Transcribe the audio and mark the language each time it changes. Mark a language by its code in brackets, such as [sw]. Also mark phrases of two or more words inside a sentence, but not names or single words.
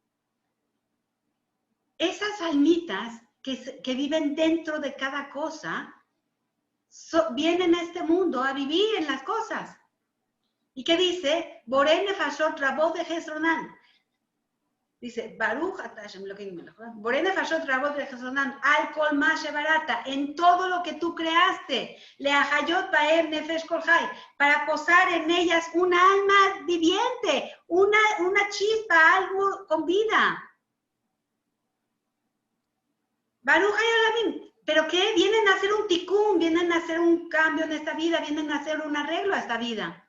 [es] Esas almitas que viven dentro de cada cosa, vienen a este mundo a vivir en las cosas. ¿Y qué dice? [he] בורא נפשות רבות וחסרונן. [es] Dice, [he] ברוך השם אלוקינו מלך העולם. בורא נפשות רבות וחסרונן על כל מה שבראת, [es] en todo lo que tú creaste, [he] להחיות בהם נפש כל חי, [es] para posar en ellas una alma viviente, una chispa, algo con vida. [he] ברוך חי העולמים. [es] ¿Pero qué? Vienen a hacer un tikkun, vienen a hacer un cambio en esta vida, vienen a hacer un arreglo a esta vida.